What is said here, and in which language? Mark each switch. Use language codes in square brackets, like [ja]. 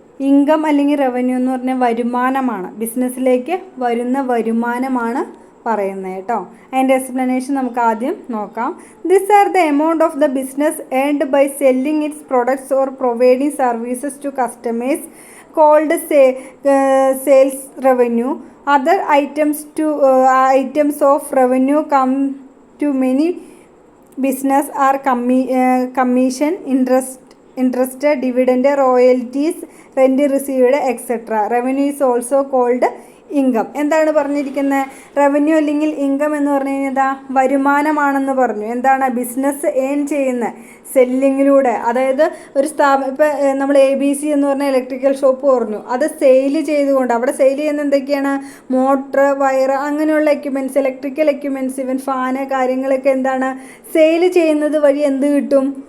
[ml] Income അല്ലെങ്കിൽ revenue എന്ന് പറഞ്ഞാൽ വരുമാനമാണ്. ബിസിനസ്സിലേക്ക് വരുന്ന വരുമാനമാണ് പറയുന്നത് കേട്ടോ. അതിൻ്റെ എക്സ്പ്ലനേഷൻ നമുക്ക് ആദ്യം നോക്കാം. [en] This are the amount of the business earned by selling its products or providing services to customers called sales revenue. Other items of revenue come to many business are commission, interest, dividend, royalties, rent received, etc. Revenue is also called income. [ml] എന്താണ് പറഞ്ഞിരിക്കുന്നത്? Revenue അല്ലെങ്കിൽ income എന്ന് പറഞ്ഞു കഴിഞ്ഞാൽ വരുമാനമാണെന്ന് പറഞ്ഞു. എന്താണ്? Business earn ചെയ്യുന്ന സെല്ലിങ്ങിലൂടെ, അതായത് ഒരു ഇപ്പം നമ്മൾ ABC എന്ന് പറഞ്ഞ ഇലക്ട്രിക്കൽ ഷോപ്പ് പറഞ്ഞു, അത് സെയിൽ ചെയ്തുകൊണ്ട്, അവിടെ സെയിൽ ചെയ്യുന്ന എന്തൊക്കെയാണ്? മോട്ടർ, വയർ, അങ്ങനെയുള്ള equipments, electrical equipments, even fan കാര്യങ്ങളൊക്കെ എന്താണ് സെയിൽ ചെയ്യുന്നത് വഴി എന്ത് കിട്ടും?